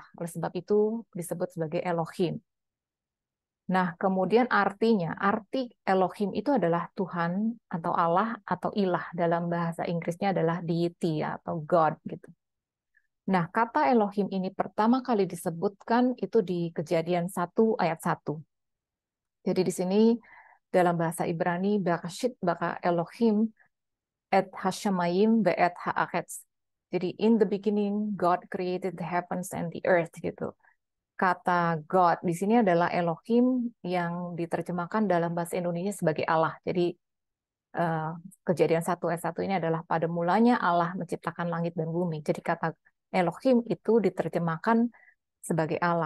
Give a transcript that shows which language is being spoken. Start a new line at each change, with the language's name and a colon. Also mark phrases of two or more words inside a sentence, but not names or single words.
Indonesian: Oleh sebab itu disebut sebagai Elohim. Nah, kemudian arti Elohim itu adalah Tuhan atau Allah atau ilah. Dalam bahasa Inggrisnya adalah deity ya, atau God gitu. Nah, kata Elohim ini pertama kali disebutkan itu di Kejadian 1 ayat 1. Jadi di sini dalam bahasa Ibrani,
Hebrew: בראשית ברא אלוהים את השמים ואת הארץ.
Indonesian: Jadi
English: in the beginning God created the heavens and the earth
Indonesian: gitu. Kata God di sini adalah Elohim yang diterjemahkan dalam bahasa Indonesia sebagai Allah. Jadi eh, Kejadian 1 ayat 1 ini adalah pada mulanya Allah menciptakan langit dan bumi. Jadi kata Elohim itu diterjemahkan sebagai Allah.